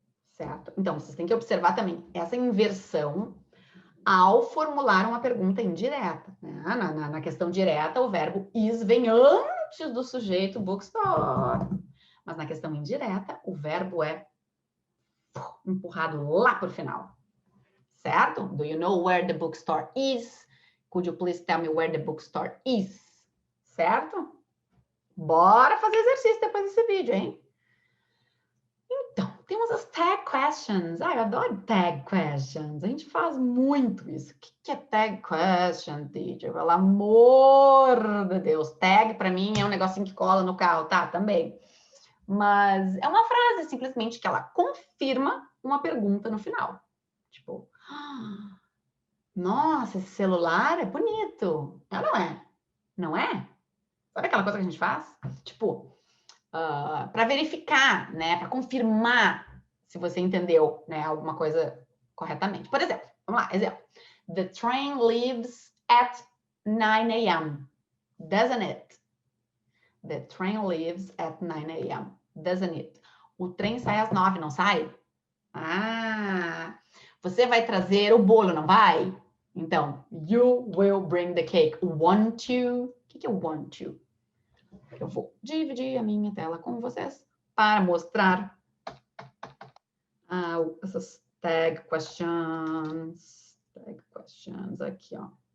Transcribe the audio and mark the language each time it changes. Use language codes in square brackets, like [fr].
[pt] Certo? Então, vocês têm que observar também essa inversão ao formular uma pergunta indireta. Né? Na questão direta, o verbo is vem antes do sujeito bookstore. Mas na questão indireta, o verbo é empurrado lá para o final, certo? [en] Do you know where the bookstore is? Could you please tell me where the bookstore is? [pt] Certo? Bora fazer exercício depois desse vídeo, hein? Então, temos as tag questions. Eu adoro tag questions. A gente faz muito isso. O que é tag question, teacher? Pelo amor de Deus. Tag, para mim, é um negocinho que cola no carro, tá? Também. Mas é uma frase, simplesmente, que ela confirma uma pergunta no final. Tipo, nossa, esse celular é bonito. Não é? Não é? Sabe aquela coisa que a gente faz? Tipo, para verificar, né? Para confirmar se você entendeu, né, alguma coisa corretamente. Por exemplo, vamos lá, exemplo. [en] The train leaves at 9 a.m. Doesn't it? The train leaves at 9 a.m. Doesn't it? [pt] O trem sai às 9, não sai? Ah, você vai trazer o bolo, não vai? Então, [en] you will bring the cake. Want to? [pt] O que é want to? Eu vou dividir a minha tela com vocês para mostrar essas tag questions. Tag questions aqui, ó.